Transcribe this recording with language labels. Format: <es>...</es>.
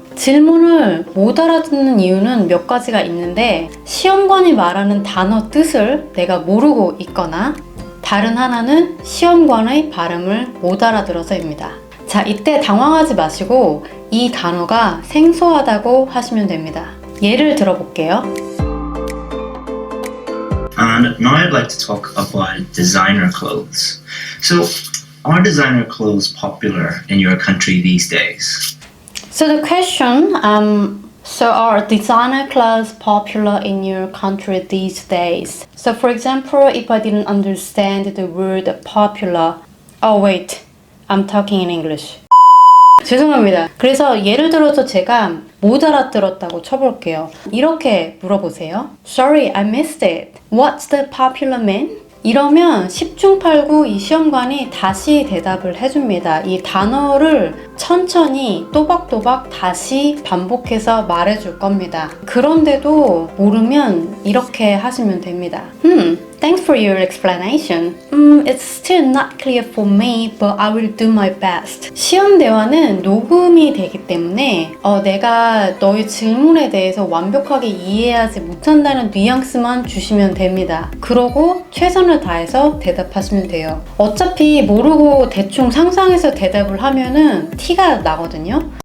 <ko>질문을 못 알아듣는 이유는 몇 가지가 있는데 시험관이 말하는 단어 뜻을 내가 모르고 있거나 다른 하나는 시험관의 발음을 못 알아들어서입니다. 자, 이때 당황하지 마시고 이 단어가 생소하다고 하시면 됩니다. 예를 들어볼게요.</ko> <en>And now I'd like to talk about designer clothes. So, are designer clothes popular in your country these days? So the question, so are designer clothes popular in your country these days? So for example, if I didn't understand the word popular, oh wait, I'm talking in English.</en> <ko>죄송합니다. 그래서 예를 들어서 제가 못 알아들었다고 쳐볼게요. 이렇게 물어보세요.</ko> <en>Sorry, I missed it. What's the popular mean?</en> <ko>이러면 10중 8구 이 시험관이 다시 대답을 해줍니다. 이 단어를 천천히 또박또박 다시 반복해서 말해줄 겁니다. 그런데도 모르면 이렇게 하시면 됩니다.</ko> <en>Thanks for your explanation. It's still not clear for me, but I will do my best.</en> <ko>시험 대화는 녹음이 되기 때문에 내가 너의 질문에 대해서 완벽하게 이해하지 못한다는 뉘앙스만 주시면 됩니다. 그러고 최선을 다해서 대답하시면 돼요. 어차피 모르고 대충 상상해서 대답을 하면은 티가 나거든요.</ko>